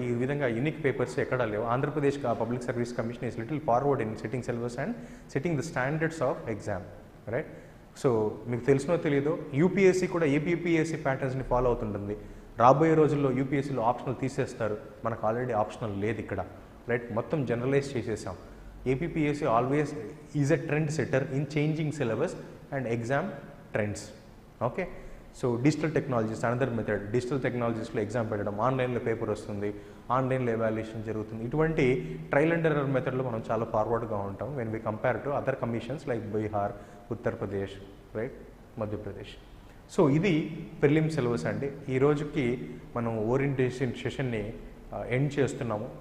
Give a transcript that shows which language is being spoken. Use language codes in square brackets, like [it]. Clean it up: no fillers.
[te] ఈ విధంగా unique papers ఎక్కడా లేవు. [en] Andhra Pradesh public service commission is little forward in setting syllabus and setting the standards of exam, right. [te] So మీకు తెలిసినో తెలియదో UPSC కూడా ఏపీపీఎస్సీ ప్యాటర్న్స్ని ఫాలో అవుతుంటుంది. రాబోయే రోజుల్లో యూపీఎస్సీలో ఆప్షనల్ తీసేస్తారు, మనకు ఆల్రెడీ ఆప్షనల్ లేదు ఇక్కడ, రైట్. మొత్తం జనరలైజ్ చేసేసాం. [en] APPSC always is a trend setter in changing syllabus and exam trends. Okay, so digital technologies another method. [te] Digital technologies లో ఎగ్జామ్ పెట్టడం, ఆన్లైన్లో పేపర్ వస్తుంది, ఆన్లైన్లో ఎవాల్యుయేషన్ జరుగుతుంది. ఇటువంటి ట్రయల్ అండ్ ఎర్రర్ మెథడ్లో మనం చాలా ఫార్వర్డ్గా ఉంటాం [en] when we compare to other commissions like [te] Bihar, Uttar Pradesh, right, Madhya Pradesh. So ఇది ప్రిలిమ్ సిలబస్ అండి. ఈ రోజుకి మనం ఓరియంటేషన్ సెషన్ని ఎండ్ చేస్తున్నాము.